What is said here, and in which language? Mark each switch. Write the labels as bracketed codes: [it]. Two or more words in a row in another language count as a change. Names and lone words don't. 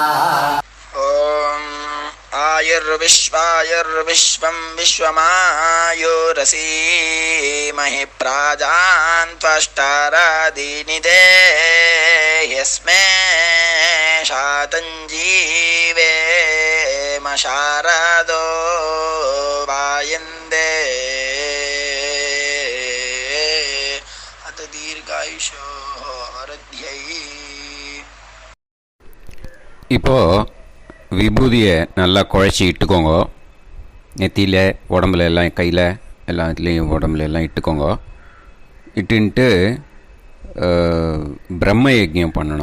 [sa] आयुर्विश्वायुर्विश्वं विश्वमायुरसी महि प्राजान् त्वष्टारादीनि देह्यस्मे शातं जीवेम शारदो वायन्दे अत दीर्घायुषो वरद्यै. [ta] இப்போ விபூதியை நல்லா குழச்சி இட்டுக்கோங்க. நெத்தியில் உடம்புல எல்லாம் கையில் எல்லாத்துலேயும் உடம்புல எல்லாம் இட்டுக்கோங்க. இட்டுன்ட்டு பிரம்ம யஜ்யம் பண்ணணும்.